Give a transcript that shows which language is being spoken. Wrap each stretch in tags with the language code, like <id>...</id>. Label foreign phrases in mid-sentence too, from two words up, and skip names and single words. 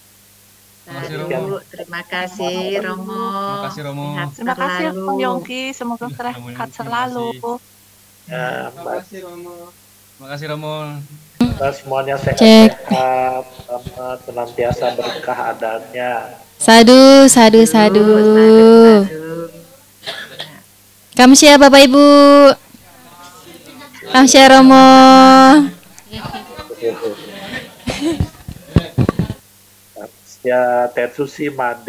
<id>Terima kasih Romo. Terima kasih Romo. Terima kasih Om Yongki, semoga sehat selalu. Ya, terima kasih Romo. Terima kasih Romo. Semuanya sehat-sehat, senantiasa berkah adanya.</id> <pi>Sadu, sadu, sadu.</pi> <id>Kamsya Bapak Ibu. Kamsya Romo. Ya, Tetsushi Made.</id>